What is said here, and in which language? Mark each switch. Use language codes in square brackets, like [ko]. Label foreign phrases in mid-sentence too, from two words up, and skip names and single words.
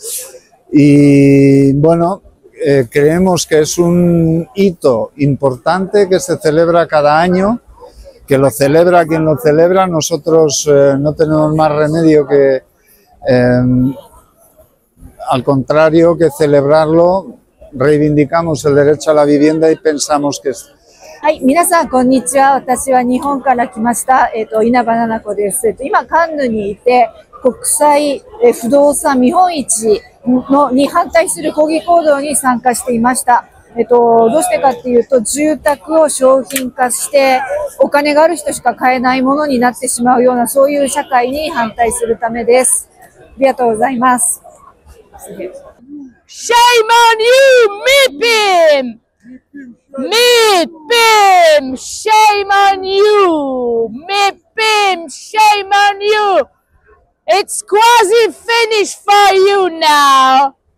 [es] Y bueno, creemos que es un hito importante que se celebra cada año, que lo celebra quien lo celebra. Nosotros no tenemos más remedio que al contrario que celebrarlo, reivindicamos el derecho a la vivienda y pensamos que es... [ja] はい、皆さんこんにちは。私は日本から来ました。稲葉菜々子です。今カンヌにいて国際不動産見本市に反対する抗議行動に参加していました。どうしてかっていうと、住宅を商品化してお金がある人しか買えないものになってしまうような、そういう社会に反対するためです。ありがとうございます。 [en] Shame on you, MIPIM! MIPIM! Shame on you! MIPIM! Shame on you! It's quasi finished for you now!